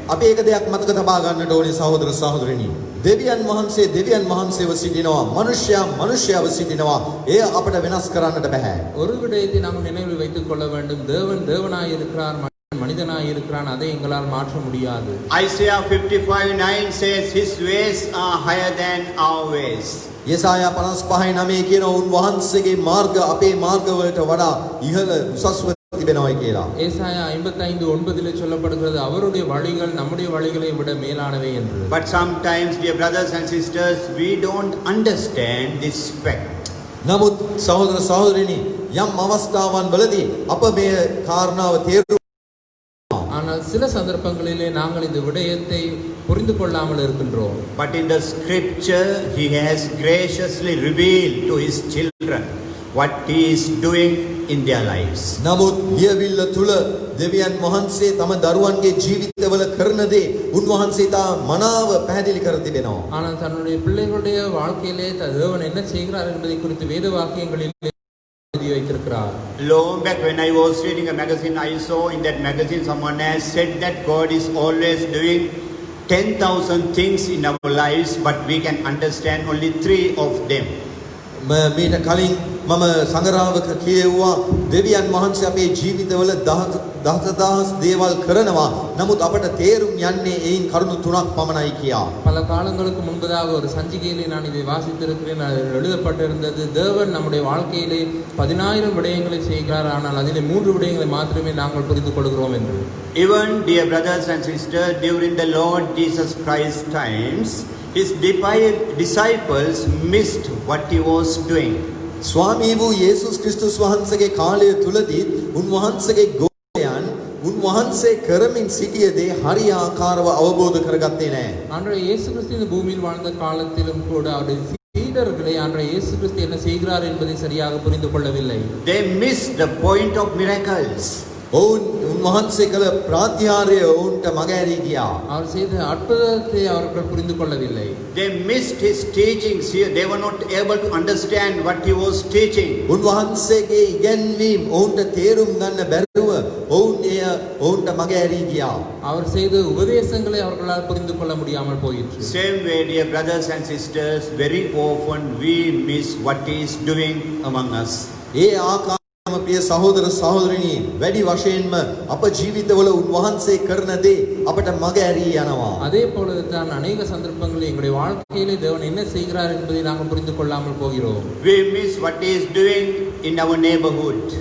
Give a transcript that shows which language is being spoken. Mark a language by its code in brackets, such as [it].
[si] අපි එක දෙයක් මතක තබා ගන්නට ඕනේ සහෝදර සහෝදරියනි. දෙවියන් වහන්සේව සිටිනවා, මනුෂ්‍යව සිටිනවා. එය අපට වෙනස් කරන්නට බෑ. [ta] ஒரு விடயத்தை நாம் நினைவில் வைத்துக் கொள்ள வேண்டும். தேவன் தேவனாய் இருக்கிறார், மனிதனாய் இருக்கிறான். அதை எங்களால் மாற்ற முடியாது. [en] Isaiah 55:9 says his ways are higher than our ways. [si] යෙසායා 55:9 කියන උන්වහන්සේගේ මාර්ග අපේ මාර්ගවලට වඩා ඉහළ උසස්ව තිබෙනවායි කියලා. [ta] ஏசாயா 55:9 சொல்லப்படுகிறது அவருடைய வழிகள் நம்முடைய வழிகளை விட மேலானவை என்று. [en] But sometimes, dear brothers and sisters, we don't understand this fact. [si] නමුත් සහෝදර සහෝදරියනි යම් අවස්ථාවන් වලදී අප මේ කාරණාව තේරුම් [ta] ஆனால் சில சந்தர்ப்பங்களிலே நாங்கள் இந்த விடயத்தை புரிந்து கொள்ளாமல் இருக்கின்றோம். [en] But in the scripture he has graciously revealed to his children what he is doing in their lives. [si] නමුත් ලියවිල්ල තුල දෙවියන් වහන්සේ තම දරුවන්ගේ ජීවිතවල කරන දේ උන්වහන්සේ තා මනාව පැහැදිලි කර තිබෙනවා. [ta] ஆனால் தன்னுடைய பிள்ளைகளுடைய வாழ்க்கையிலே தேவன் என்ன செய்கிறார் என்பதை குறித்து வேத வாக்கியங்களில் எழுதி வைத்திருக்கிறார். [en] Long back when I was reading a magazine, I saw in that magazine someone has said that God is always doing 10,000 things in our lives, but we can understand only 3 of them. [si] මීට කලින් මම සංගරාවක කියෙව්වා දෙවියන් වහන්සේ අපේ ජීවිතවල දහසදහස් දේවල් කරනවා. නමුත් අපට තේරුම් යන්නේ ඒයින් කරුණු 3ක් පමණයි කියා. [ta] பல காலங்களுக்கு முன்பதாக ஒரு சஞ்சிகையிலே நான் இதை வாசித்திருக்கிறேன். அதில் எழுதப்பட்டிருந்தது தேவன் நம்முடைய வாழ்க்கையிலே 10,000 விடயங்களை செய்கிறார், ஆனால் அதிலே 3 விடயங்களை மாத்திரமே நாங்கள் புரிந்து கொள்கிறோம் என்று. [en] Even, dear brothers and sisters, during the Lord Jesus Christ times, his disciples missed what he was doing. [si] ස්වාමී වූ යේසුස් ක්‍රිස්තුස් වහන්සේගේ කාලය තුලදී උන්වහන්සේගේ ගෝලයන් උන්වහන්සේ කරමින් සිටිය දේ හරි ආකාරව අවබෝධ කරගත්තේ නැහැ. [ta] ஆண்டவர் இயேசு கிறிஸ்து இந்த பூமியில் வாழ்ந்த காலத்திலும் கூட அவருடைய சீடர்களை ஆண்டவர் இயேசு கிறிஸ்து என்ன செய்கிறார் என்பதை சரியாக புரிந்து கொள்ளவில்லை. [en] They missed the point of miracles. [si] උන්වහන්සේ කළ ප්‍රාත්‍යාරය ඔවුන්ට මගහැරී ගියා. [ta] அவர் செய்த அற்புதத்தை அவர்கள் புரிந்து கொள்ளவில்லை. [en] They missed his teachings here. They were not able to understand what he was teaching. [si] උන්වහන්සේගේ ඉගැන්වීම් ඔවුන්ට තේරුම් ගන්න බැරිව ඔවුන්ට මගහැරී ගියා. [ta] அவர் செய்த உபதேசங்களை அவர்களால் புரிந்து கொள்ள முடியாமல் போயிற்று. [en] Same way, dear brothers and sisters, very often we miss what he is doing among us. [si] ඒ ආකාරයෙන්ම ප්‍රිය සහෝදර සහෝදරිනි වැඩි වශයෙන්ම අප ජීවිතවල උන්වහන්සේ කරන දේ අපට මගහැරී යනවා. [ta] அதே போல தான் அநேக சந்தர்ப்பங்களில் எங்களுடைய வாழ்க்கையிலே தேவன் என்ன செய்கிறார் என்பதை நாங்கள் புரிந்து கொள்ளாமல் போகிறோம். [en] We miss what he is doing in our neighborhood.